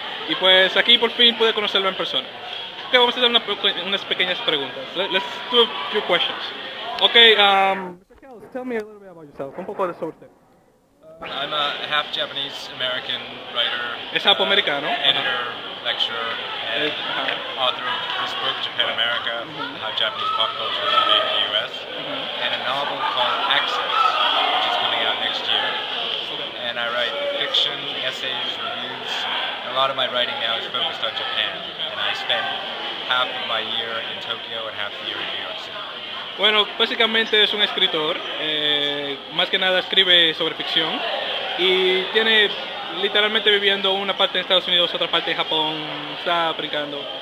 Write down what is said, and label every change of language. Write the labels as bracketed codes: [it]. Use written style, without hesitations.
[es] Y pues aquí por fin pude conocerlo en persona. Ok, vamos a hacer unas pequeñas preguntas. [en] Let's do a few questions. Okay, Mr. Kelts, tell me a little bit about yourself. [es] Un poco de sobre usted. [en] I'm a half Japanese American writer, [es] Es japoamericano. [en] editor, lecturer, and author of this book, Japan America, How Japanese Pop Culture is Made in the U.S., and a novel called Access, which is coming out next year. And I write fiction, essays, reviews. And a lot of my writing now is focused on Japan, and I spend half of my year in Tokyo and half the year in New York City. [es] Bueno, básicamente es un escritor, más que nada escribe sobre ficción y tiene literalmente viviendo una parte en Estados Unidos, otra parte en Japón, está brincando.